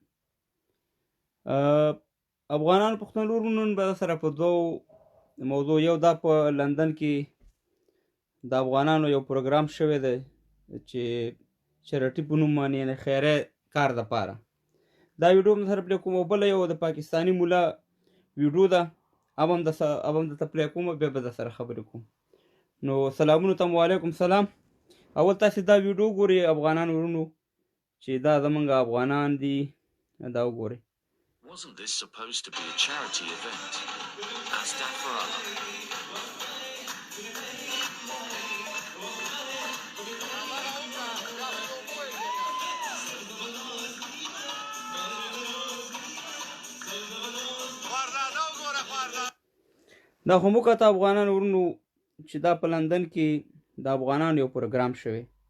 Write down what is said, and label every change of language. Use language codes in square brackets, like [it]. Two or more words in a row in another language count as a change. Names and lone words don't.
[ps] افغانانو پښتنو ورونو نن به سره په دوو موضوع، یو دا په لندن کې د افغانانو یو پروګرام شوی دی چې چریټي په نوم باندې یعنې خیریه کار دپاره دا ویډیو هم سره پلی کوم، او بله یو د پاکستاني مولا ویډیو ده، هم درته پلی کوم، بیا به در سره خبرې کوم. نو سلامونو ته وعلیکم سلام. اول تاسې دا ویډیو ګورئ افغانان ورونو چې دا زمونږ افغانان دي، دا وګورئ. [en] Wasn't this supposed to be a charity event? Astagfirullah. [ps] دا خو موږ ته افغانان ورونو چې دا په لندن کې د افغانانو یو پروګرام شوی.